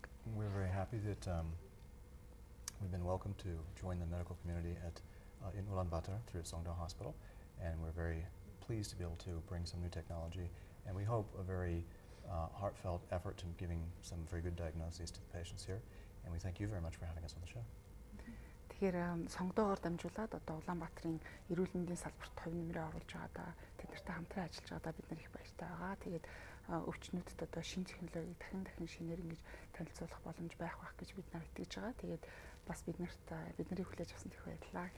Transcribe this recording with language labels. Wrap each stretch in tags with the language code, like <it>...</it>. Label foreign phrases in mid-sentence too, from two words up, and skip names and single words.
<en>We're very happy that we've been welcomed to join the medical community in Ulaanbaatar through Songdo Hospital, and we're very pleased to be able to bring some new technology, and we hope a very heartfelt effort to giving some very good diagnoses to the patients here, and we thank you very much for having us on the show.</en> <mn>Тэгэхээр сонгодоогоор дамжуулаад одоо Улаанбаатарын эрүүл мэндийн салбарт хувь нэмрээ оруулж байгаадаа тэднэртэй хамтран ажиллаж байгаадаа бид нар их баяртай байгаа. Тэгээд өвчнүүдэд одоо шинэ технологиг дахин шинээр ингэж танилцуулах боломж байх гэж бид нар итгэж байгаа. Тэгээд бас биднийг хүлээж авсан их баярлалаа гэж.</mn>